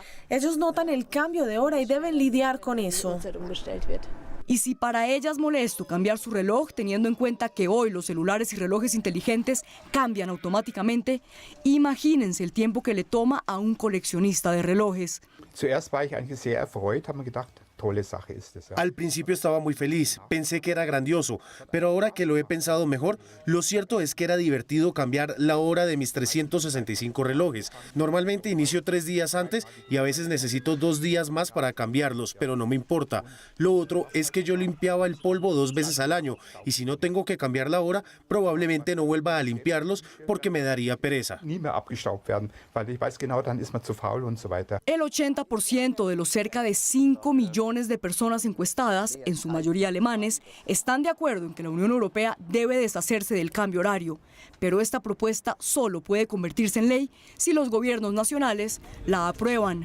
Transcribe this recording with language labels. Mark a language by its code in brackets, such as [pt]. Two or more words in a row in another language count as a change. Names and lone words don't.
[es] Ellos notan el cambio de hora y deben lidiar con eso. Y si para ella es molesto cambiar su reloj, teniendo en cuenta que hoy los celulares y relojes inteligentes cambian automáticamente, imagínense el tiempo que le toma a un coleccionista de relojes. [de] Zuerst war ich eigentlich sehr erfreut, habe mir gedacht, tolle Sache ist es. [es] Al principio estaba muy feliz, pensé que era grandioso, pero ahora que lo he pensado mejor, lo cierto es que era divertido cambiar la hora de mis 365 relojes. Normalmente inicio 3 días antes y a veces necesito 2 días más para cambiarlos, pero no me importa. Lo otro es que yo limpiaba el polvo 2 veces al año y si no tengo que cambiar la hora, probablemente no vuelva a limpiarlos porque me daría pereza. [de] Nie mehr abgestaubt werden, weil ich weiß genau, dann ist man zu faul und so weiter. [es] El 80% de los cerca de 5 millones de personas encuestadas, en su mayoría alemanes, están de acuerdo en que la Unión Europea debe deshacerse del cambio horario. Pero esta propuesta solo puede convertirse en ley si los gobiernos nacionales la aprueban.